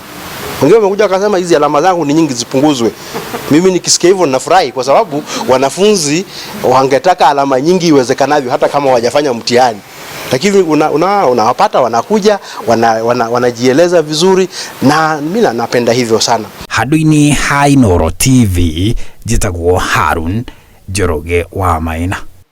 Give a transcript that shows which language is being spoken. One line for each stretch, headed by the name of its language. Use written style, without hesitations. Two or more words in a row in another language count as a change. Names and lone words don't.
Swahili: Wengine wamekuja wakasema hizi alama zangu ni nyingi, zipunguzwe. Mimi nikisikia hivyo ninafurahi kwa sababu wanafunzi wangetaka alama nyingi iwezekanavyo hata kama hawajafanya mtihani. Lakini unawapata wanakuja wanajieleza vizuri, na mimi napenda hivyo sana.
Kikuyu: Handũ-inĩ ha Inooro TV, njĩtagwo Harun Njoroge wa Maina.